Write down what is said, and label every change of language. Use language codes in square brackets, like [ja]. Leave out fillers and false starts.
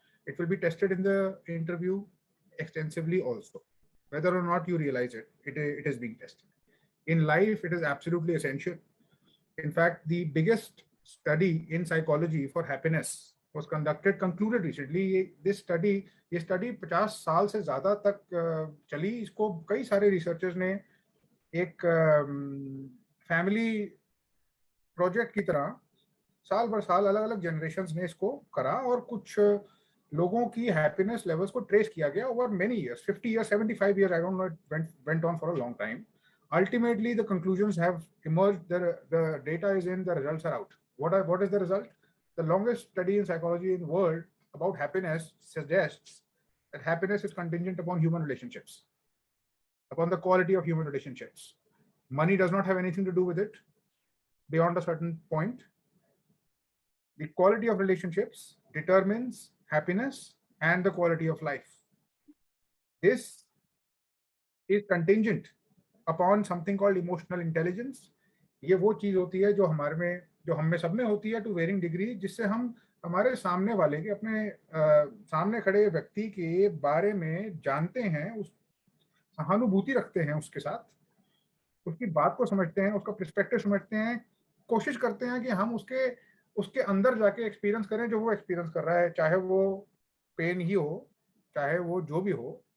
[en] It will be tested in the interview extensively also. Whether or not you realize it, it is being tested. In life, it is absolutely essential. In fact, the biggest study in psychology for happiness was concluded recently. This study, [hi] ये study 50 साल से ज़्यादा तक चली. इसको कई सारे researchers ने एक फैमिली प्रोजेक्ट की तरह साल भर साल अलग अलग जनरेशंस ने इसको करा और कुछ लोगों की हैप्पीनेस लेवल्स को ट्रेस किया गया [en] over many years, [hi] 50 years, 75 years, [en] I don't know, it went on for a long time. Ultimately, the conclusions have emerged. The data is in, the results are out. What is the result? The longest study in psychology in the world about happiness suggests that happiness is contingent upon human relationships, upon the quality of human relationships. Money does not have anything to do with it beyond a certain point. The quality of relationships determines happiness and the quality of life. This is contingent upon something called emotional intelligence. [hi] ये वो चीज होती है जो हम में सब में होती है [en] to varying degree, [hi] जिससे हम हमारे सामने वाले के अपने सामने खड़े व्यक्ति के बारे में जानते हैं, उस सहानुभूति रखते हैं उसके साथ, उसकी बात को समझते हैं, उसका पर्सपेक्टिव समझते हैं, कोशिश करते हैं कि हम उसके अंदर जाके एक्सपीरियंस करें जो वो एक्सपीरियंस कर रहा है, चाहे वो पेन ही हो, चाहे वो जो भी हो.